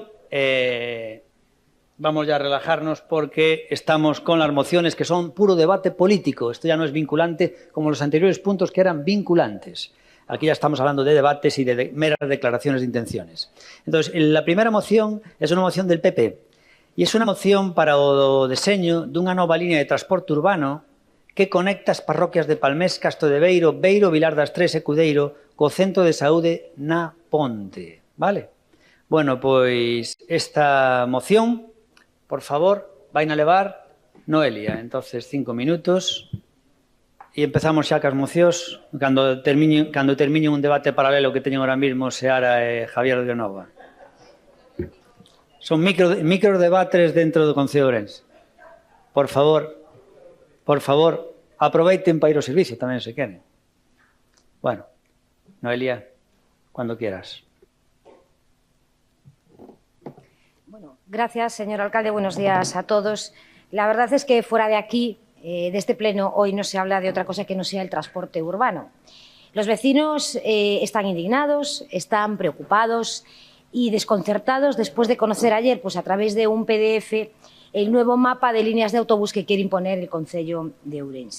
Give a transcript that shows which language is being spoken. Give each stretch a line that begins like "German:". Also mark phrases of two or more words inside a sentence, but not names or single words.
Spanish: Vamos ya a relajarnos porque estamos con las mociones que son puro debate político. Esto ya no es vinculante como los anteriores puntos que eran vinculantes. Aquí ya estamos hablando de debates y de meras declaraciones de intenciones. Entonces, la primera moción es una moción del PP.
Galician: E é unha moción para o deseño dunha nova línea de transporte urbano que conecta as parroquias de Palmés, Castro de Beiro, Beiro, Vilar das Tres e Cudeiro co Centro de Saúde na Ponte. Vale? Bueno, pois esta moción, por favor, vai na levar Noelia. Entonces, 5 minutos e empezamos xa cas mocións cando termine un debate paralelo que teñen ahora mismo Seara e Javier de Nova. Son microdebates dentro do Concello de Ourense. Por favor, aproveiten para ir ao servicio tamén se queren. Bueno, Noelia,
Spanish: cuando quieras. Bueno, gracias, señor alcalde. Buenos días a todos. La verdad es que fuera de aquí, de este pleno, hoy no se habla de otra cosa que no sea el transporte urbano. Los vecinos están indignados, están preocupados y desconcertados después de conocer ayer, pues a través de un PDF, el nuevo mapa de líneas de autobús que quiere imponer el Concello de Ourense.